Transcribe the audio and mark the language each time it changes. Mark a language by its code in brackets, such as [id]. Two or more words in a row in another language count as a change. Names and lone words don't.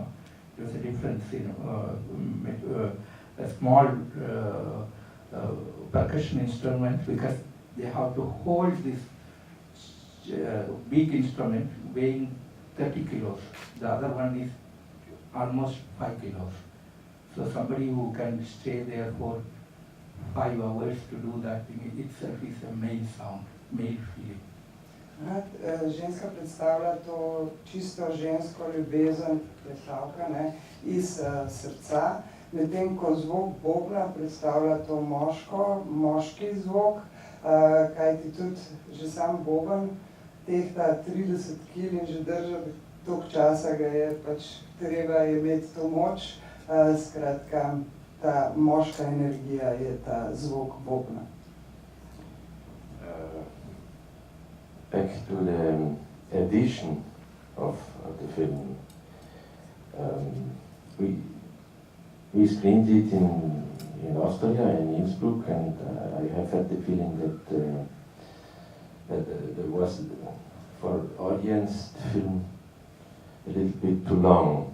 [en] There's a different cinema, a small percussion instrument, because they have to hold this big instrument weighing 30 kilos. The other one is almost 5 kilos. So somebody who can stay there for 5 hours to do that thing itself is a male sound, male feeling. [sl] Ženska predstavlja to čisto žensko ljubezen, plesalka, ne, iz srca, medtem ko zvok bobna predstavlja to moški zvok, kajti tudi že sam boben tehta 30 kg in že držati toliko časa ga je pač treba imeti to moč, skratka, ta moška energija je ta zvok bobna. [en] Back to the edition of the film. We screened it in Austria, in Innsbruck, and I have had the feeling that there was, for audience, the film a little bit too long.